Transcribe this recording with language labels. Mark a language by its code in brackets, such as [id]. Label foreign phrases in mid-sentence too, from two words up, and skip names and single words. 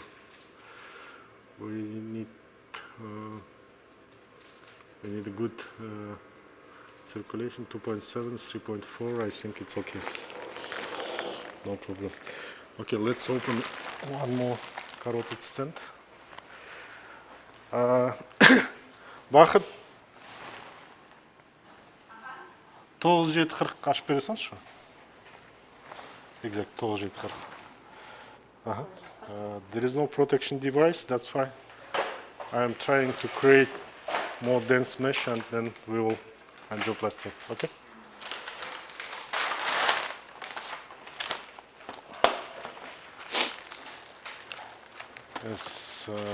[en] We need a good circulation. 2.7, 3.4. I think it's okay. No problem. Okay, let's open one more carotid stent. [kk] Бағыт 9740 ашып бере салшы. [en] Exact 9740. There is no protection device, that's why I am trying to create more dense mesh, and then we will angioplasty. Okay? Yes.